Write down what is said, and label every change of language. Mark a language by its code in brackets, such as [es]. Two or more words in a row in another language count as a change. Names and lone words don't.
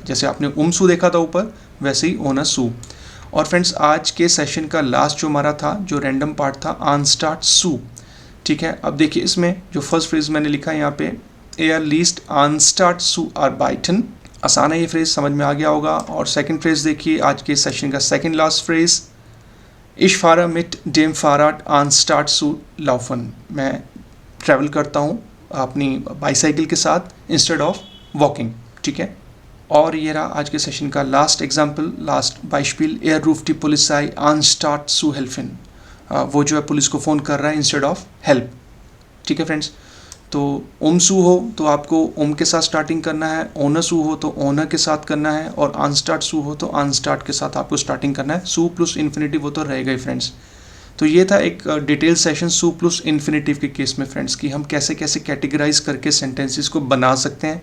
[hi] जैसे आपने सू देखा था ऊपर, वैसे ही [de] ohne zu. [hi] और फ्रेंड्स आज के सेशन का लास्ट जो हमारा था, जो रैंडम पार्ट था, [de] anstatt zu, [hi] ठीक है। अब देखिए इसमें जो [en] first phrase [hi] मैंने लिखा है यहाँ पे, [de] er liest anstatt zu arbeiten, [hi] आसान है ये फ्रेज, समझ में आ गया होगा। और [en] second phrase [hi] देखिए आज के सेशन का [en] second last phrase, [de] Ich fahre mit dem Fahrrad anstatt zu laufen, [hi] मैं ट्रैवल करता हूँ अपनी बाईसाइकिल के साथ [en] instead of walking, [hi] ठीक है। और ये रहा आज के सेशन का [en] last example, [hi] लास्ट बाइस्पिल, [de] er ruft die Polizei anstatt zu helfen, [hi] वो जो है पुलिस को फ़ोन कर रहा है [en] instead of help, [hi] ठीक है फ्रेंड्स। तो सू हो तो आपको के साथ स्टार्टिंग करना है, [de] ohne zu [hi] हो तो ओनर के साथ करना है, और [de] anstatt zu [hi] हो तो अनस्टार्ट के साथ आपको स्टार्टिंग करना है। सू [en] plus infinitive [hi] वो तो रहेगा ही फ्रेंड्स। तो ये था एक [en] detail session [hi] सू [en] plus infinitive [hi] के केस में फ्रेंड्स, कि हम कैसे कैसे कैटेगराइज करके सेंटेंसेस को बना सकते हैं।